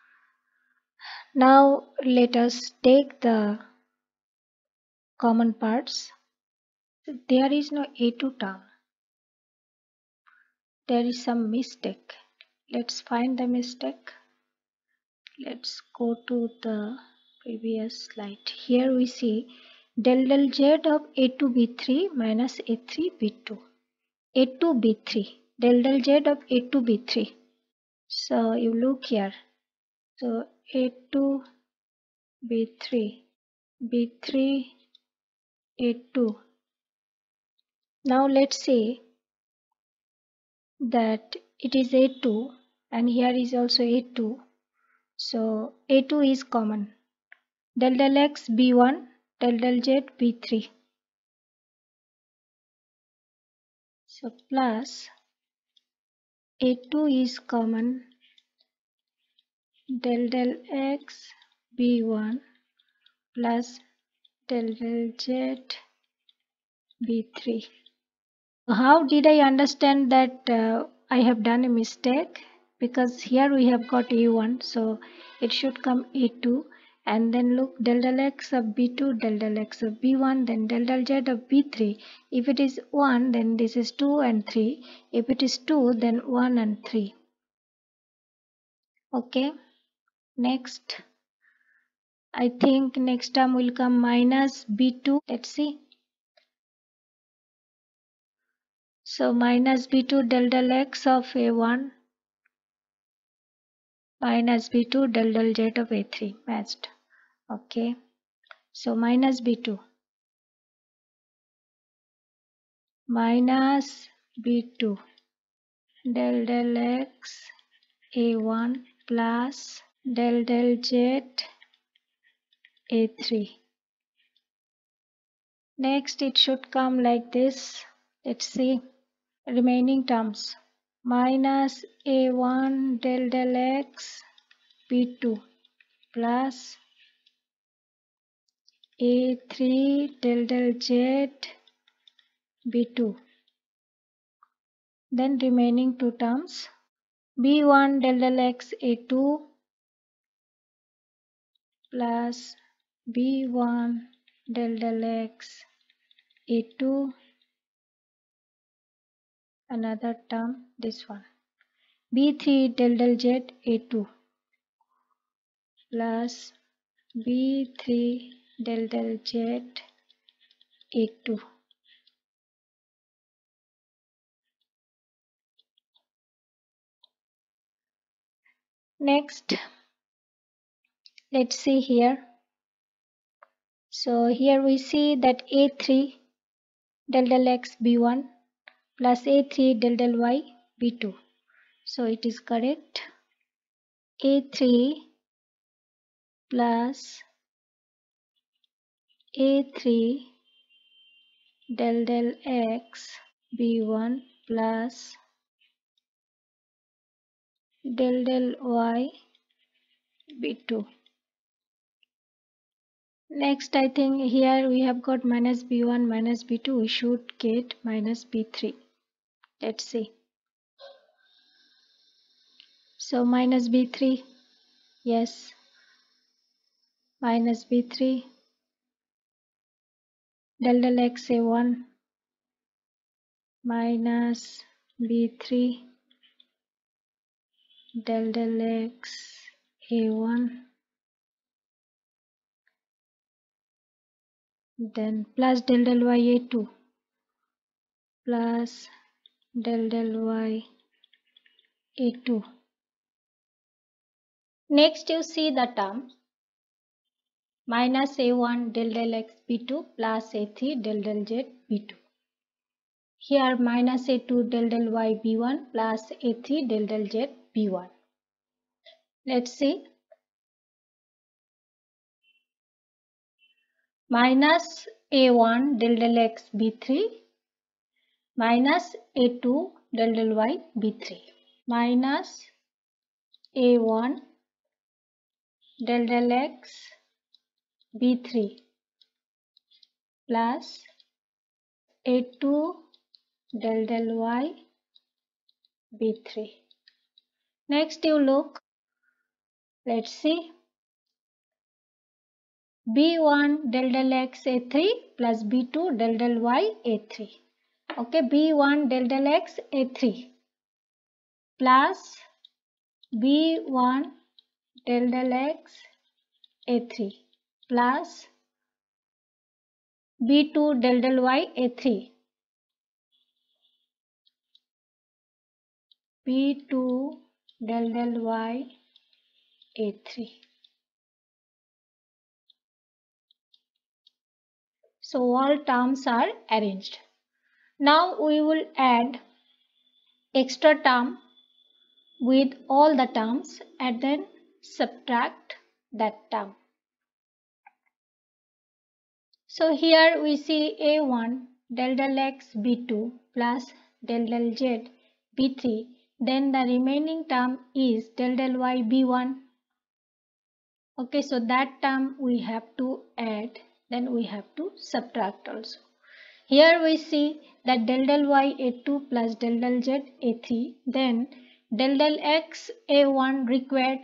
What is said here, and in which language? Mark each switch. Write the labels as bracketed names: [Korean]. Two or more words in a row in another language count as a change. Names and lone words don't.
[English] Now let us take the common parts. There is no A2 term. There is some mistake. Let's find the mistake. Let's go to the previous slide. Here we see del del Z of A2B3 minus A3B2. A2B3. Del del Z of A2B3. So you look here. So A2B3. B3 A2. Now let's say that it is A2 and here is also A2. So A2 is common. Del del X B1, del del Z B3. So plus A2 is common. Del del X B1 plus del del Z B3. How did I understand that I have done a mistake? Because here we have got A1, so it should come A2, and then look del del X of B2, del del X of B1, then del del Z of B3. If it is 1, then this is 2 and 3. If it is 2, then 1 and 3. Okay, next. I think next term will come minus B2. Let's see. So minus B2 del del X of A1 minus B2 del del Z of A3 matched. Okay, so minus B2 minus B2 del del X A1 plus del del Z A3. Next it should come like this. Let's see remaining terms. Minus A1 del del X B2 plus A3 del del Z B2. Then remaining two terms. B1 del del X A2 plus B1 del del X A2. Another term, this one. B3 del del Z A2 plus B3 del del Z A2. Next, let's see here. So here we see that A3 del del X B1 plus A3 del del Y B2. So it is correct. A3 plus A3 del del X B1 plus del y b2. Next, I think here we have got minus b1 minus b2. We should get minus b3. Let's see. So minus b3, yes, minus b3 del x a1 minus b3 del x a1, then plus del y a2 plus del y a2. Next you see the term minus a1 del x b2 plus a3 del z b2. Here minus a2 del y b1 plus a3 del z b1. Let's see. Minus a1 del x b3 minus a2 del y b3 minus a1 del x b3 plus a2 del y b3. Next you look, let's see, b1 del x a3 plus b2 del y a3. Okay, b1 del x a3 plus b1 del x a3 plus b2 del y a3 b2 del y a3. So all terms are arranged. Now we will add extra term with all the terms and then subtract that term. So here we see a1 del x b2 plus del z b3, then the remaining term is del y b1. Okay, so that term we have to add, then we have to subtract also. Here we see that del y a2 plus del z a3, then del x a1 required.